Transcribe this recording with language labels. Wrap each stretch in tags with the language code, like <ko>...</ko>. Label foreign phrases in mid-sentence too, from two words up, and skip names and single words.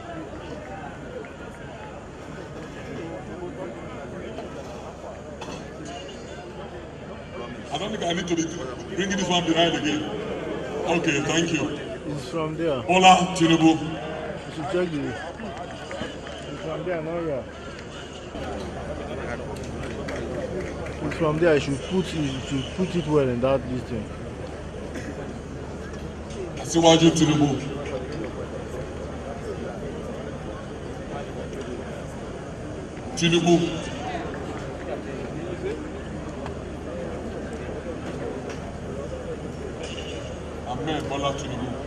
<en>I don't think I need to be bringing this one behind again. Okay, thank you. It's from there. Bola Tinubu. You should check it. It's from there, no, yeah. It's from there. You should put it well in that this thing. Asiwaju Tinubu. Tinubu. Amen. Bola Tinubu.</en>